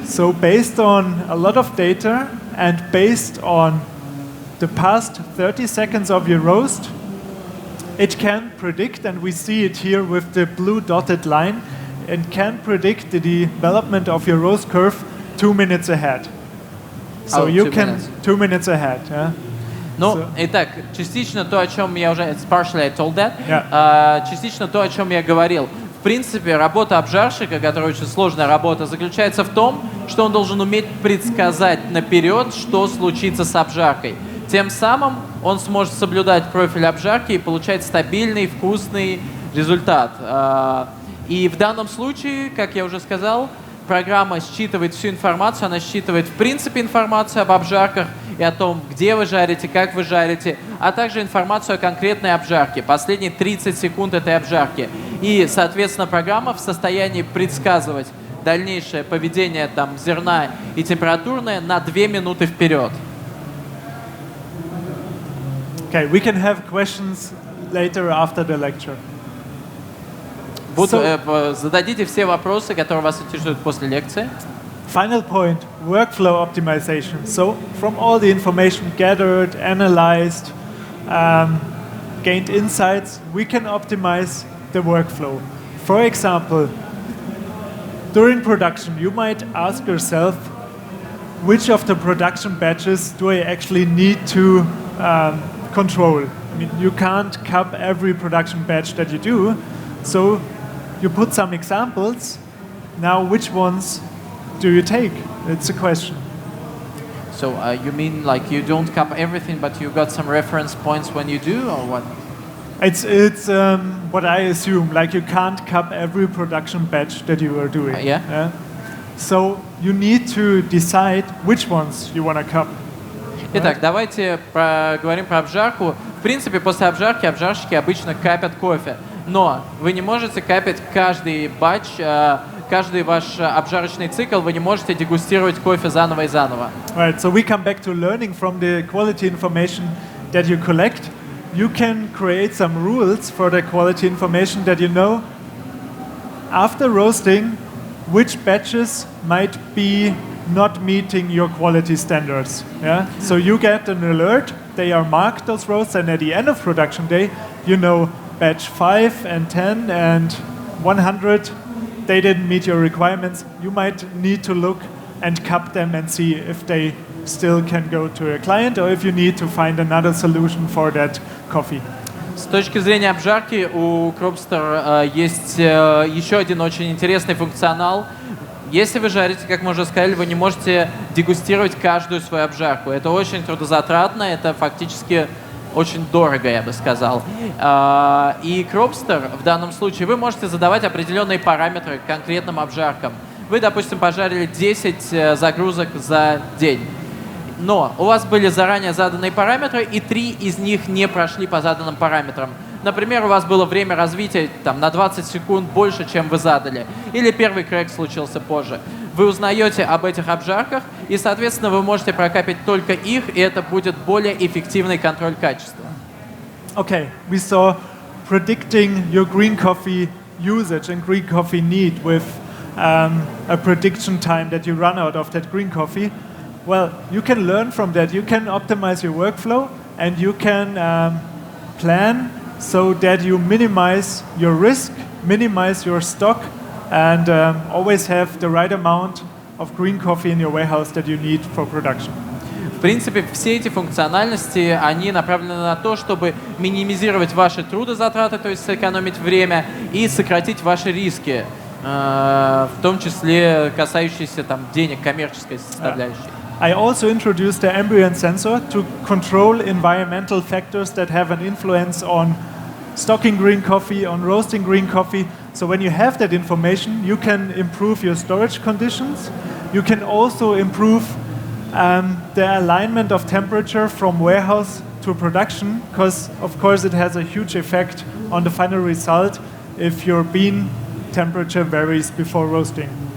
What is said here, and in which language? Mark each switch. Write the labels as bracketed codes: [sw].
[en] So based on a lot of data and based on the past 30 seconds of your roast, it can predict, and we see it here with the blue dotted line, it can predict the development of your roast curve 2 minutes ahead. So you can 2 minutes ahead. Yeah? [ru] Ну, итак, частично то, о чем я уже... [en] It's partially I told that. Yeah. [ru] Частично то, о чем я говорил. В принципе, работа обжарщика, которая очень сложная работа, заключается в том, что он должен уметь предсказать наперед, что случится с обжаркой. Тем самым он сможет соблюдать профиль обжарки и получать стабильный, вкусный результат. И в данном случае, как я уже сказал, программа считывает всю информацию, она считывает в принципе информацию об обжарках и о том, где вы жарите, как вы жарите, а также информацию о конкретной обжарке, последние 30 секунд этой обжарки. И, соответственно, программа в состоянии предсказывать дальнейшее поведение там, зерна и температурное на 2 минуты вперед. [en] Okay, we can have questions later after the lecture. [ru] Зададите все вопросы, которые вас интересуют после лекции. [en] Final point, workflow optimization. So from all the information gathered, analyzed, gained insights, we can optimize the workflow. For example, during production, you might ask yourself, which of the production batches do I actually need to control? I mean, you can't cup every production batch that you do, so you put some examples. Now, which ones do you take? It's a question. So you mean like you don't cup everything, but you got some reference points when you do, or what? It's what I assume. Like you can't cup every production batch that you are doing. Yeah. So you need to decide which ones you want to cup. [ru] Итак, давайте поговорим про обжарку. В принципе, после обжарки обжарщики обычно капят кофе. Но вы не можете капать каждый батч, каждый ваш обжарочный цикл, вы не можете дегустировать кофе заново и заново. [en] Right, so we come back to learning from the quality information that you collect. You can create some rules for the quality information that you know after roasting which batches might be not meeting your quality standards. Yeah? So you get an alert, they are marked those roasts, and at the end of production day, you know batch 5 and 10 and 100, they didn't meet your requirements. You might need to look and cup them and see if they still can go to a client or if you need to find another solution for that coffee. [ru] С точки зрения обжарки у Кропстер есть еще один очень интересный функционал. Если вы жарите, как мы уже сказали, вы не можете дегустировать каждую свою обжарку. Это очень трудозатратно, это фактически очень дорого, я бы сказал. И кропстер в данном случае вы можете задавать определенные параметры к конкретным обжаркам. Вы, допустим, пожарили 10 загрузок за день. Но у вас были заранее заданные параметры, и 3 из них не прошли по заданным параметрам. Например, у вас было время развития на 20 секунд больше, чем вы задали. Или первый крэк случился позже. Вы узнаете об этих обжарках, и, соответственно, вы можете прокапить только их, и это будет более эффективный контроль качества. [en] Okay, we saw predicting your green coffee usage and green coffee need with a prediction time that you run out of that green coffee. Well, you can learn from that. You can optimize your workflow, and you can plan so that you minimize your risk, minimize your stock, and always have the right amount of green coffee in your warehouse that you need for production. [ru] В принципе, все эти функциональности, они направлены на то, чтобы минимизировать ваши трудозатраты, то есть сэкономить время, и сократить ваши риски, в том числе касающиеся денег, коммерческой составляющей. [en] I also introduced the ambient sensor to control environmental factors that have an influence on stocking green coffee, on roasting green coffee. So when you have that information, you can improve your storage conditions. You can also improve the alignment of temperature from warehouse to production, because of course it has a huge effect on the final result if your bean temperature varies before roasting.